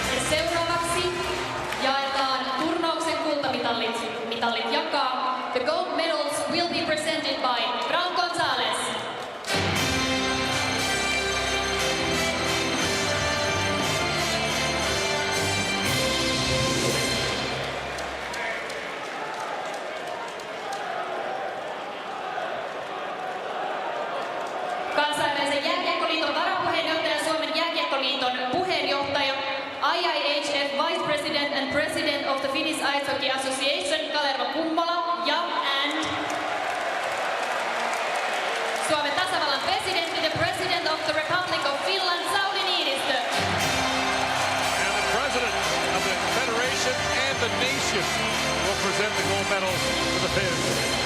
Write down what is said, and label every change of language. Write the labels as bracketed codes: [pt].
[fi] Seuraavaksi jaetaan turnauksen kultamitalit. Mitalit jakaa. [en] The gold medals will be presented by Brown Gonzalez. [fi] Kansainvälisen jääkiekkoliiton varapuheenjohtaja, Suomen jääkiekkoliiton puheenjohtaja, [en] IIHF Vice President and President of the Finnish Ice Hockey Association, Kalerva Kummola, and [fi] Suomen tasavallan presidentti, [en] the President of the Republic of Finland, Sauli Niinistö. And the President of the Federation and the nation will present the gold medals to the Finns.